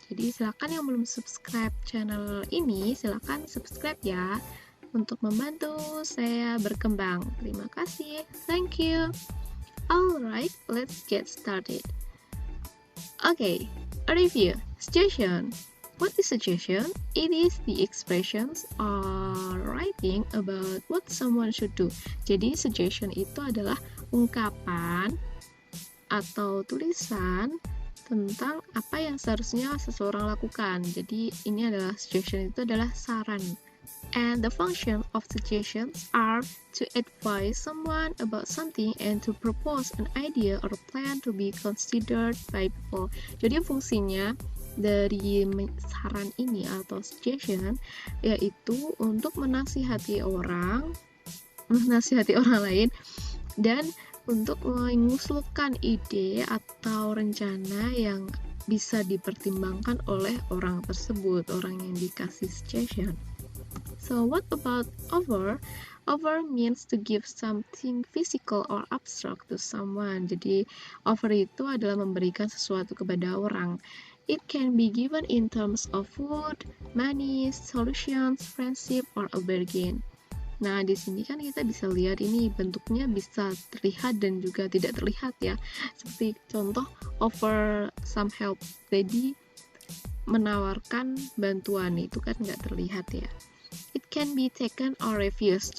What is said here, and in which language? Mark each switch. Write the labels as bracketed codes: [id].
[id] Jadi silakan yang belum subscribe channel ini, silakan subscribe ya, untuk membantu saya berkembang. Terima kasih. [en] Thank you. Alright, let's get started. Okay, a review. Suggestion. What is suggestion? It is the expressions or writing about what someone should do. [id] Jadi suggestion itu adalah ungkapan atau tulisan tentang apa yang seharusnya seseorang lakukan. Jadi ini adalah suggestion, itu adalah saran. [en] And the function of suggestions are to advise someone about something and to propose an idea or plan to be considered by people. [id] Jadi fungsinya dari saran ini atau suggestion yaitu untuk menasihati orang lain dan untuk mengusulkan ide atau rencana yang bisa dipertimbangkan oleh orang tersebut, orang yang dikasih suggestion. [en] So what about offer? Offer means to give something physical or abstract to someone. [id] Jadi offer itu adalah memberikan sesuatu kepada orang. [en] It can be given in terms of food, money, solutions, friendship, or a bargain. [id] Nah, di sini kan kita bisa lihat ini bentuknya bisa terlihat dan juga tidak terlihat ya. Seperti contoh [en] offer some help. [id] Jadi menawarkan bantuan itu kan nggak terlihat ya. [en] It can be taken or refused.